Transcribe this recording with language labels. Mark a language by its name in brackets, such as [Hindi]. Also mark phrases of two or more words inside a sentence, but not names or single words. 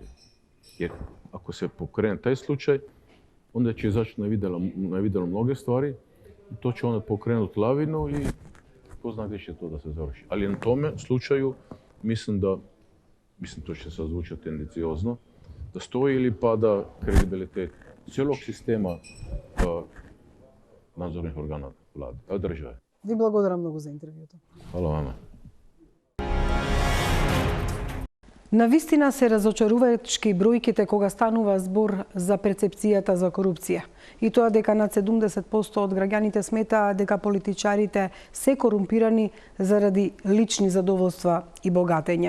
[Serbian] Jer ako se pokrene taj slučaj, onda će izaći na videlo mnoge stvari i to će onda pokrenuti lavinu i ko zna gdje će to da se završi. Ali na tome slučaju mislim to će sad zvučati tendenciozno, da stoji ili pada kredibilitet cijelog sistema nadzornih organa vlade, države. [Macedonian] Ви благодарам многу за интервјуто. [Serbian] Hvala vama. [Macedonian] Навистина се разочарувачки бројките кога станува збор за перцепцијата за корупција. И тоа дека над 70% од граѓаните сметаат дека политичарите се корумпирани заради лични задоволства и богатење.